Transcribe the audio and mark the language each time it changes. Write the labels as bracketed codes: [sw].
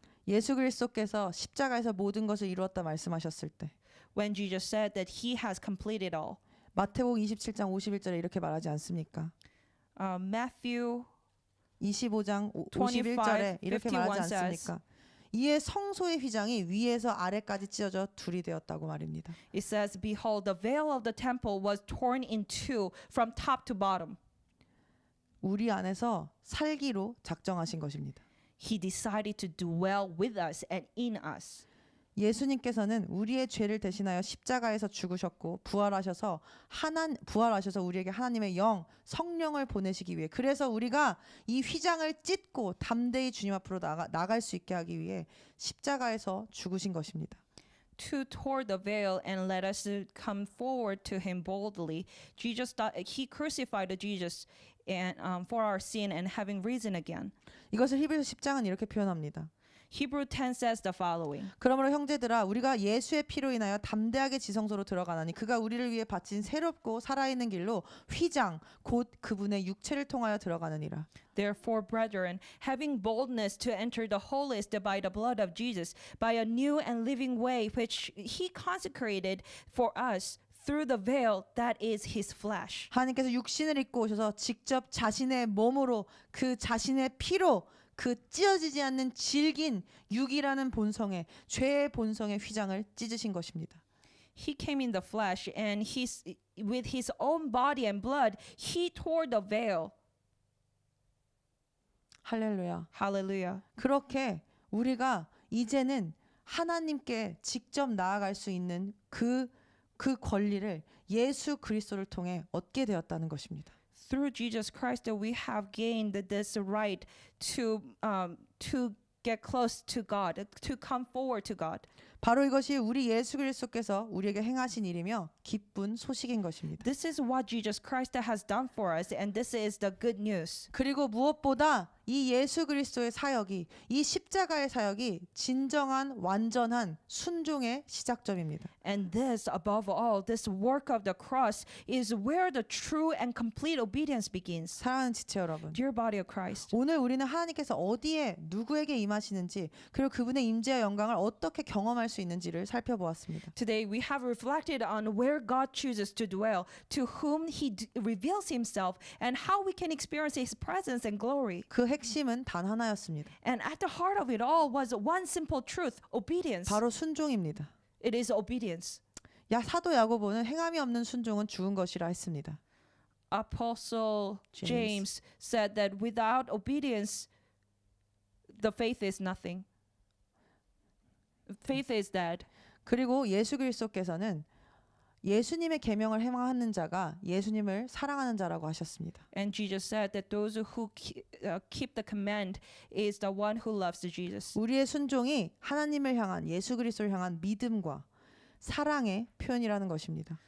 [ko] 예수 그리스도께서 십자가에서 모든 것을 이루었다 말씀하셨을 때 [en] When Jesus said that He has completed all. [ko] 마태복음 27장 51절에 이렇게 말하지 않습니까? [en] Matthew [ko] 25장 [en] 25, [ko] 51절에 이렇게 [en] 51 [ko] 말하지 [en] says, [ko] 않습니까? 이에 성소의 휘장이 위에서 아래까지 찢어져 둘이 되었다고 말입니다. [en] it says, "Behold, the veil of the temple was torn in two from top to bottom." [ko] 우리 안에서 살기로 작정하신 것입니다. [en] He decided to dwell with us and in us. [ko] 예수님께서는 우리의 죄를 대신하여 십자가에서 죽으셨고 부활하셔서 우리에게 하나님의 영 성령을 보내시기 위해 그래서 우리가 이 휘장을 찢고 담대히 주님 앞으로 나갈 수 있게 하기 위해 십자가에서 죽으신 것입니다. [en] To tore the veil and let us come forward to Him boldly. He crucified Jesus and for our sin and having risen again. [ko] 이것을 히브리서 10장은 이렇게 표현합니다. [en] Hebrew 10 says the following. [ko] 그러므로 형제들아 우리가 예수의 피로 인하여 담대하게 지성소로 들어가나니 그가 우리를 위해 바친 새롭고 살아있는 길로 휘장 곧 그분의 육체를 통하여 들어가느니라. [en] Therefore, brethren, having boldness to enter the holiest by the blood of Jesus, by a new and living way which He consecrated for us through the veil that is His flesh. [ko] 하나님께서 육신을 입고 오셔서 직접 자신의 몸으로 그 자신의 피로 그 찢어지지 않는 질긴 육이라는 본성의 죄의 본성의 휘장을 찢으신 것입니다. [en] He came in the flesh and with His own body and blood, He tore the veil. [ko] 할렐루야. [en] Hallelujah. [ko] 그렇게 우리가 이제는 하나님께 직접 나아갈 수 있는 그 권리를 예수 그리스도를 통해 얻게 되었다는 것입니다. [en] Through Jesus Christ, that we have gained this right to get close to God, to come forward to God. [ko] 바로 이것이 우리 예수 그리스도께서 우리에게 행하신 일이며 기쁜 소식인 것입니다. [en] This is what Jesus Christ has done for us, and this is the good news. [ko] 그리고 무엇보다 이 예수 그리스도의 사역이 이 십자가의 사역이 진정한 완전한 순종의 시작점입니다. [en] And this, above all, this work of the cross is where the true and complete obedience begins. [ko] 사랑하는 지체 여러분, [en] Dear body of Christ, [ko] 오늘 우리는 하나님께서 어디에 누구에게 임하시는지 그리고 그분의 임재와 영광을 어떻게 경험할 수 있는지를 살펴보았습니다. [en] today we have reflected on where God chooses to dwell, to whom He reveals Himself, and how we can experience His presence and glory. [ko] 그 핵심은 단 하나였습니다. [en] And at the heart of it all was one simple truth: obedience. [ko] 바로 순종입니다. [en] It is obedience. [ko] 사도 야고보는 행함이 없는 순종은 죽은 것이라 했습니다. [en] Apostle James said that without obedience, the faith is nothing. Faith is dead. [ko] 그리고 예수 그리스도께서는 예수님의 계명을 행하는 자가 예수님을 사랑하는 자라고 하셨습니다. [en] And Jesus said that those who keep the command is the one who loves Jesus. [ko] 우리의 순종이 하나님을 향한 예수 그리스도를 향한 믿음과 사랑의 표현이라는 것입니다.